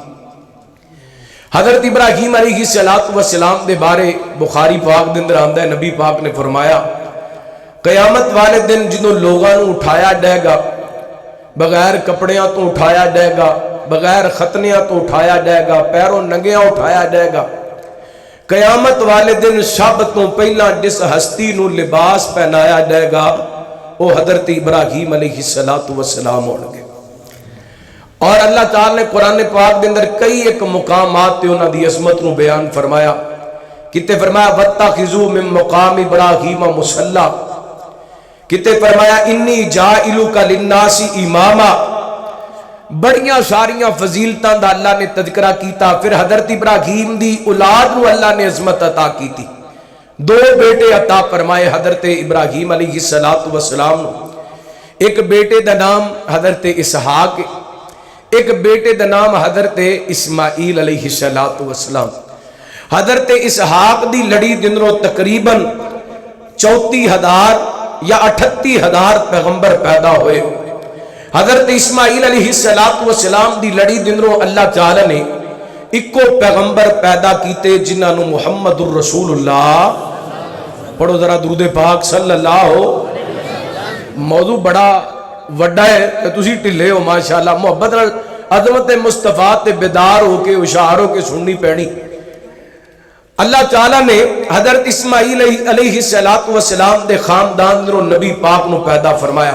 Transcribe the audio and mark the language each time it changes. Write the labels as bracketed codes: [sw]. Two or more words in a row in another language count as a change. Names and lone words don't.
[pa] حضرت ابراہیم علیہ السلام دے بارے بخاری پاک دے اندر آندا ہے، نبی پاک نے فرمایا قیامت والے دن جنہوں لوگاں نو اٹھایا جائے گا، بغیر کپڑیاں تو اٹھایا جائے گا، بغیر ختنیاں تو اٹھایا جائے گا، پیروں ننگیاں اٹھایا جائے گا۔ قیامت والے دن سب تو پہلا جس ہستی نو لباس پہنایا جائے گا وہ حضرت ابراہیم علیہ السلام ہوں گے۔ اور اللہ تعالیٰ نے قرآن پاک کے اندر کئی ایک مقامات تے انہاں دی عظمت نو بیان فرمایا، کتے فرمایا [ar] وَاتَّخِذُوا مِن مُقَامِ إِبْرَاهِيمَ مُصَلًّى، [pa] کتے فرمایا [ar] انی جَاعِلُکَ لِلنَّاسِ إِمَامًا۔ [pa] بڑیاں ساریاں فضیلتاں دا اللہ نے تذکرہ کیتا۔ پھر حضرت ابراہیم دی اولاد نو اللہ نے عظمت عطا کی تھی، دو بیٹے عطا فرمائے حضرت ابراہیم علیہ السلام نو۔ ایک بیٹے دا نام حضرت اسحاق، ایک بیٹے دا نام حضرت اسماعیل علیہ السلام۔ حضرت اسحاق دی لڑی دنوں تقریباً 34,000 یا 38,000 پیغمبر پیدا ہوئے۔ حضرت اسماعیل علیہ السلام دی لڑی دنوں اللہ تعالی نے اکو پیغمبر پیدا کیتے جنہاں نو محمد الرسول اللہ، پڑھو ذرا درود پاک صلی اللہ ہو۔ موضوع بڑا وڈا ہے کہ تسی ٹھلے ہو ماشاءاللہ، محبت عظمت مصطفیٰ تے بیدار ہو کے ہوشیار ہو کے سننی پڑنی۔ اللہ تعالیٰ نے حضرت اسماعیل علیہ السلام دے خاندان دروں نبی پاک نو پیدا فرمایا۔